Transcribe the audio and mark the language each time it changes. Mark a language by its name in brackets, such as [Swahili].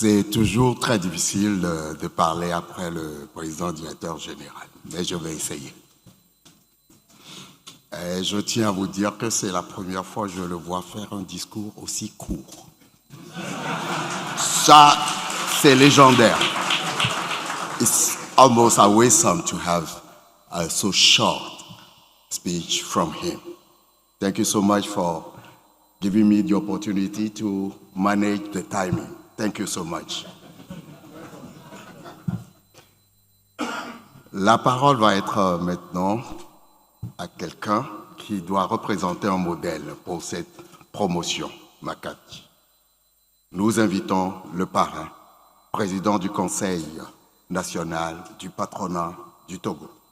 [French] toujours très difficile de parler après le président directeur général, mais je vais essayer. Et je tiens à vous dire que c'est la première fois que je le vois faire un discours aussi court. Ça, c'est légendaire. [English] It's almost awesome to have a so short speech from him. Thank you so much for giving me the opportunity to manage the timing. Thank you so much. [French] La parole va être maintenant à quelqu'un qui doit représenter un modèle pour cette promotion, Makati. Nous invitons le parrain, président du Conseil national du patronat du Togo.